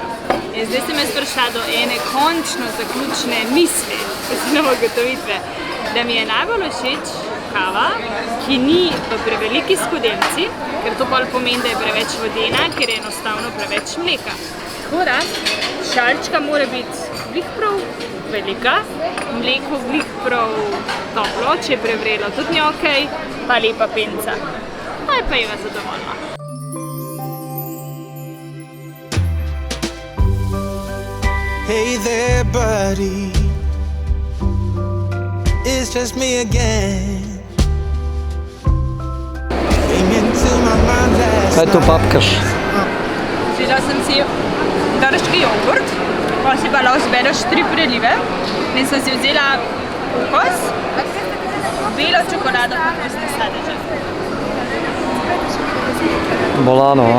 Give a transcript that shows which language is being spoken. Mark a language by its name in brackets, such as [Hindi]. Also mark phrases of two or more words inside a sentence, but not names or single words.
[Slovenian] In zdaj sem jaz prišla do ene končno zaključne misli, oziroma ugotovitve, da mi je najbolj všeč kava, ki ni v preveliki skodelici, ker to bolj pomeni, da je preveč vodena, ker je enostavno preveč mleka. Tako da, šalčka mora biti glih prav velika, mleko glih prav toplo, če je prevrelo tudi ni okej, pa lepa penca. Pa je pa Eva zadovoljna. [English] Hey there, buddy. It's just me again. Came into my mind last [Slovenian] Kaj to [English] night. [Slovenian] papkaš? Vzela sem si grški jogurt, pa si pa lahko zbereš 3 prelive in sem si vzela kokos, belo čokolado pa kokosne sadeže. Bolano, a?